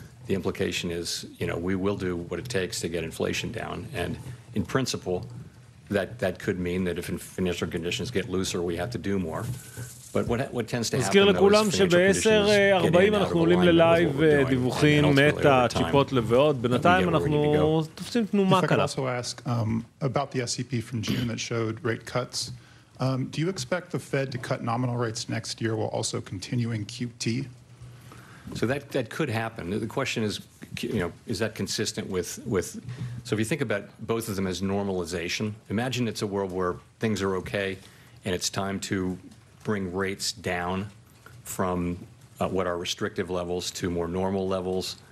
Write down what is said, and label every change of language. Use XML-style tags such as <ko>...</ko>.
<en>The implication is, we will do what it takes to get inflation down. And in principle, that could mean that if financial conditions get looser, we have to do more. But what tends to happen,</en> <he>נזכיר לכולם שב-10:40 אנחנו עולים ללייב דיווחים, מטה, צ'יפות ועוד. בינתיים אנחנו תופסים תנומה קלה.</he> <en>If I could also ask about the SEP from June that showed rate cuts. Do you expect the Fed to cut nominal rates next year while also continuing QT? So that could happen. The question is, is that consistent with? So if you think about both of them as normalization, imagine it's a world where things are okay, and it's time to bring rates down from what are restrictive levels to more normal levels.</en>